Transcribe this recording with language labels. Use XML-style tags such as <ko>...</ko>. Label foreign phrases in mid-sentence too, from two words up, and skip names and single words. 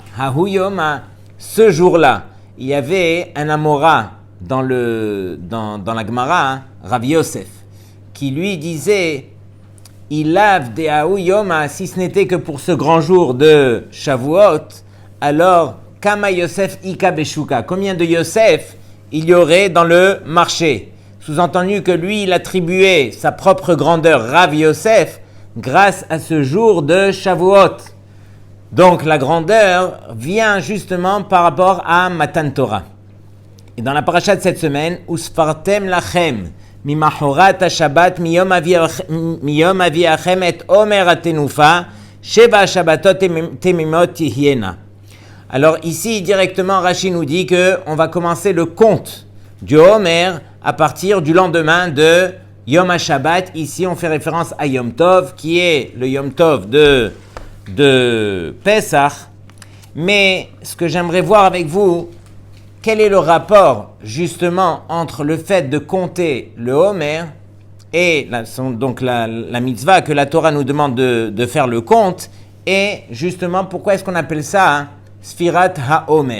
<arc>ההוא יומא,</arc> <fr>ce jour-là, il y avait un Amora dans la Gemara, Rav Yosef, qui lui disait il lave des</fr> <arc>ההוא יומא,</arc> <fr>si ce n'était que pour ce grand jour de Shavuot, alors</fr> <arc>כמה יוסף איכא בשוקא,</arc> <fr>combien de Yosef il y aurait dans le marché? Sous-entendu que lui, il attribuait sa propre grandeur, Rav Yosef, grâce à ce jour de Shavuot. Donc la grandeur vient justement par rapport à Matan Torah. Et dans la paracha de cette semaine,</fr> <he>וספרתם לכם ממחרת השבת מיום הביאכם את עומר התנופה שבע שבתות תמימות תהיינה.</he> <fr>Alors ici, directement, Rashi nous dit qu'on va commencer le compte du Homer à partir du lendemain de</fr> <he>יום השבת.</he> <fr>Ici, on fait référence à</fr> <he>יום טוב,</he> <fr>qui est le</fr> <he>יום טוב</he> <fr>de Pesach. Mais ce que j'aimerais voir avec vous, quel est le rapport justement entre le fait de compter le Homer et la mitzvah que la Torah nous demande de faire le compte, et justement pourquoi est-ce qu'on appelle ça</fr> <he>ספירת העומר?</he>